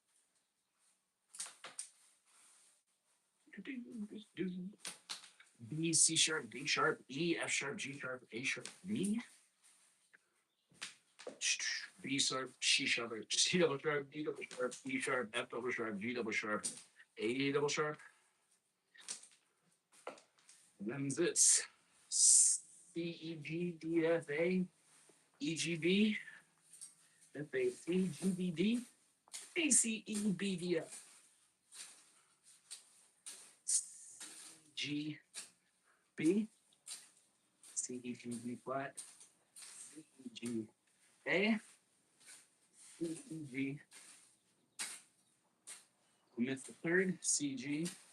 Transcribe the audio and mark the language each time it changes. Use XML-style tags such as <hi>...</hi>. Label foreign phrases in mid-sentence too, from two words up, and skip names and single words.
<en>B, C sharp, D sharp, E, F sharp, G sharp, A sharp, B. B sharp, C sharp, C double sharp, D double sharp, E sharp, F double sharp, G double sharp, A double sharp. And then this C, E, G, D, F, A, E, G, B, F, A, C, G, B, D, A, C, E, B, D, F, G, B, C, E, G, B flat, C, E, G, A, C, E, G. We missed the third, C, G.</en>